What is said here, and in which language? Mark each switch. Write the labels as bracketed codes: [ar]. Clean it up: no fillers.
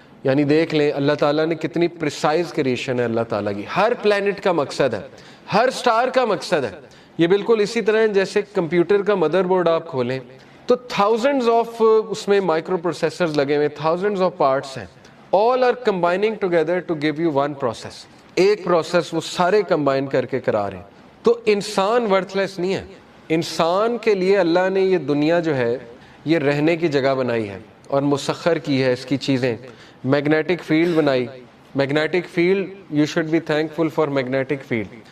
[ur] یعنی دیکھ لیں اللہ تعالیٰ نے کتنی پریسائز کریشن ہے اللہ تعالیٰ کی. ہر پلینٹ کا مقصد ہے, ہر سٹار کا مقصد ہے. یہ بالکل اسی طرح جیسے کمپیوٹر کا مدر بورڈ آپ کھولیں تو تھاؤزنڈز آف اس میں مائکرو پروسیسرز لگے ہوئے, تھاؤزنڈز آف پارٹس ہیں, [en] all are combining together to give you one process. [ur] ایک پروسیس وہ سارے کمبائن کر کے کرا رہے ہیں. تو انسان ورتھ لیس نہیں ہے. انسان کے لیے اللہ نے یہ دنیا جو ہے یہ رہنے کی جگہ بنائی ہے اور مسخر کی ہے اس کی چیزیں. میگنیٹک فیلڈ بنائی. Magnetic field [en] You should be thankful for magnetic field.